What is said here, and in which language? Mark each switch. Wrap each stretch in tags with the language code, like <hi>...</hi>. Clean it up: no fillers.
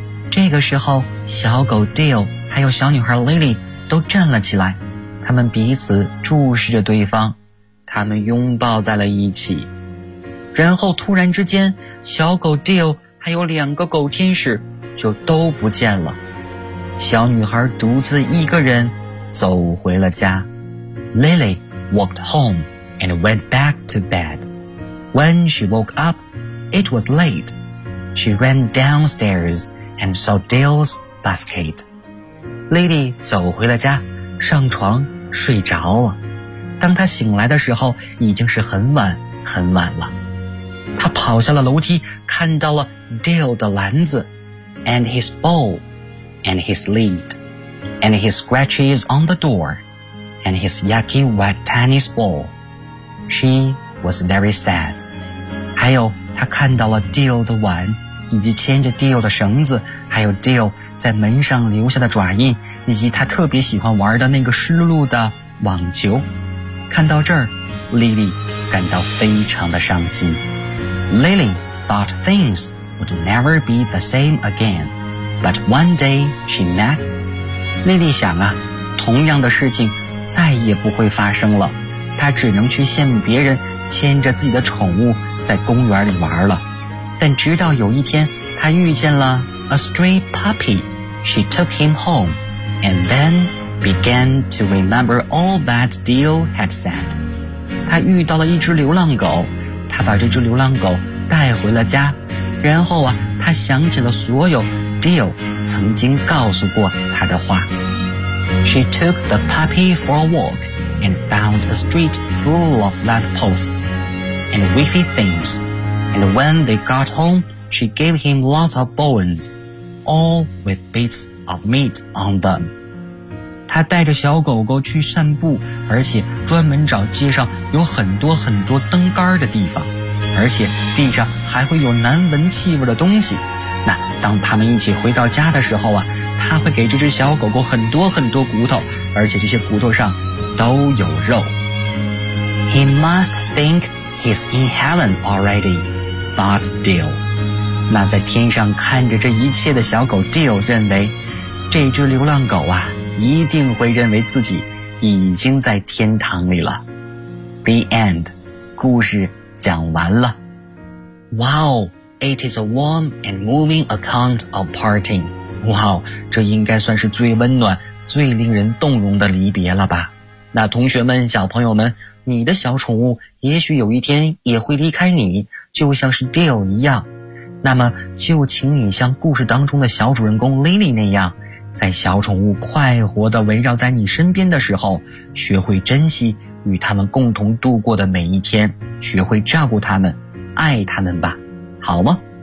<zh>这个时候小狗 Dale 还有小女孩 Lily 都站了起来，他们彼此注视着对方，他们拥抱在了一起。然后突然之间，小狗 Dale 还有两个狗天使就都不见了。小女孩独自一个人走回了家。</zh> <en>Lily walked home and went back to bed. When she woke up, it was late. She ran downstairs and saw Dale's basket.</en> <zh>Lily 走回了家，上床睡着了。当他醒来的时候，已经是很晚很晚了。他跑下了楼梯，看到了 Dale 的篮子</zh> <en>，and his bowl, and his lid, and his scratches on the door, and his yucky wet tennis ball. She was very sad.</en> <zh>还有，他看到了 Dale 的碗，以及牵着 Dale 的绳子，还有 Dale 在门上留下的爪印，以及他特别喜欢玩的那个湿漉漉的网球。看到这儿 ，Lily 感到非常的伤心。</zh> <en>Lily thought things would never be the same again, but one day she met.</en> <zh>Lily 想啊，同样的事情再也不会发生了。她只能去羡慕别人牵着自己的宠物在公园里玩了。但直到有一天，她遇见了</zh> <en>a stray puppy. She took him home, and then. Began to remember all that Dale had said.</en> <zh>他遇到了一只流浪狗，他把这只流浪狗带回了家，然后啊，他想起了所有 Dale 曾经告诉过他的话。</zh> <en>She took the puppy for a walk and found a street full of lamp posts and wiffy things. And when they got home, she gave him lots of bones, all with bits of meat on them.</en> <zh>他带着小狗狗去散步，而且专门找街上有很多很多灯杆的地方，而且地上还会有难闻气味的东西。那当他们一起回到家的时候啊，他会给这只小狗狗很多很多骨头，而且这些骨头上都有肉。</zh> <en>He must think he's in heaven already, thought Dale.</en> <zh>那在天上看着这一切的小狗 Dale 认为，这只流浪狗啊一定会认为自己已经在天堂里了。</zh> <en>The end.</en> <zh>故事讲完了。</zh> <en>Wow, it is a warm and moving account of parting.</en> <zh>Wow, 这应该算是最温暖、最令人动容的离别了吧。那同学们，小朋友们，你的小宠物也许有一天也会离开你，就像是 Dale 一样。那么就请你像故事当中的小主人公 Lily 那样，在小宠物快活地围绕在你身边的时候，学会珍惜与他们共同度过的每一天，学会照顾他们，爱他们吧，好吗？</zh>